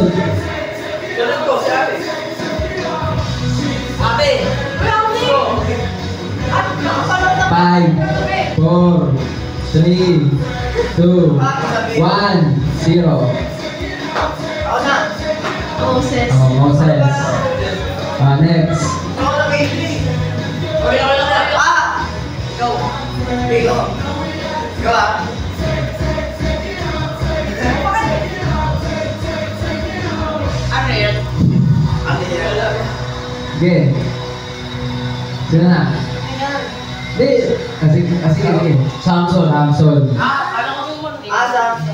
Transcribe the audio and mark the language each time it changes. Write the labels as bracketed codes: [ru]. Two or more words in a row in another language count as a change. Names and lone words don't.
[tl] Ganun ko, si ate. Ate. Uy, ako din. At nakapanood na. 5, 4, 3, 2, 1, 0. Moses. Oh, Moses. Next. Go! Go! Go ah! Ano yan? Ano yan? Sige. Sino na? Hindi. Kasi. Samson. Ano ko Sam?